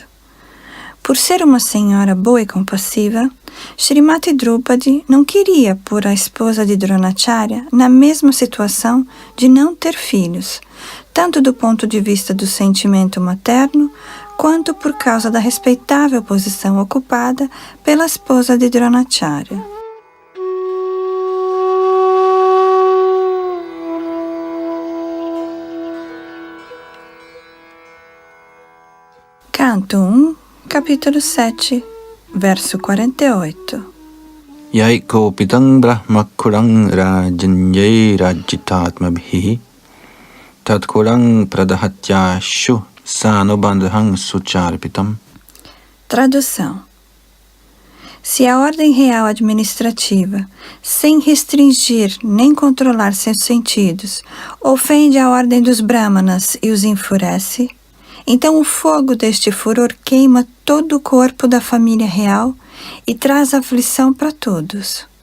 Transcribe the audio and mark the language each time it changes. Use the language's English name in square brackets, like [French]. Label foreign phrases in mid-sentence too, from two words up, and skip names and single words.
[Portuguese] Por ser uma senhora boa e compassiva, Srimati Draupadi não queria pôr a esposa de Dronacharya na mesma situação de não ter filhos, tanto do ponto de vista do sentimento materno, quanto por causa da respeitável posição ocupada pela esposa de Dronacharya. Canto 1, capítulo 7, verso 48. [Sanskrit] यः कोपितं ब्रह्मकुलं राजन्यैरजितात्मभिः तत्कुलं प्रदहत्याशु सानुबन्धं शुचार्पितम्. [Portuguese] Tradução. Se a ordem real administrativa, sem restringir nem controlar seus sentidos, ofende a ordem dos brahmanas e os enfurece, então o fogo deste furor queima todo o corpo da família real e traz aflição para todos.